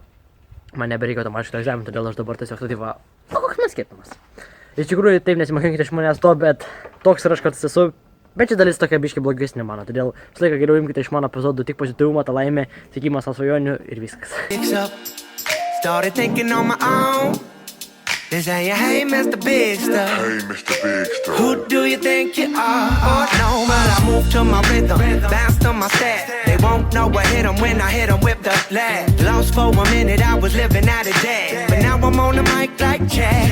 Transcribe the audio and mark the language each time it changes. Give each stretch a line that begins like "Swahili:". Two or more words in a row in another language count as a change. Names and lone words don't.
Lithuanian: Man nebereikėjo tam aišku egzaminų, todėl aš dabar tiesiog va, koks man skirtumas. Iš tikrųjų, taip nesimokinkite iš manęs to, bet toks ir aš kartais esu, bet ši dalis tokia biškai blogesnė mano, todėl visą laiką geriau imkite iš mano epizodų tik pozityvumą, tą laimę, tikimas savo svajonių ir viskas.
English: They say, hey, Mr. Big Stuff. Hey, Mr. Big Stuff. Who do you think you are? Oh, no, but I move to my rhythm, bounce to my step. They won't know what hit 'em when I hit 'em with the flag. Lost for a minute, I was living out of debt. But now I'm on the mic like Chad.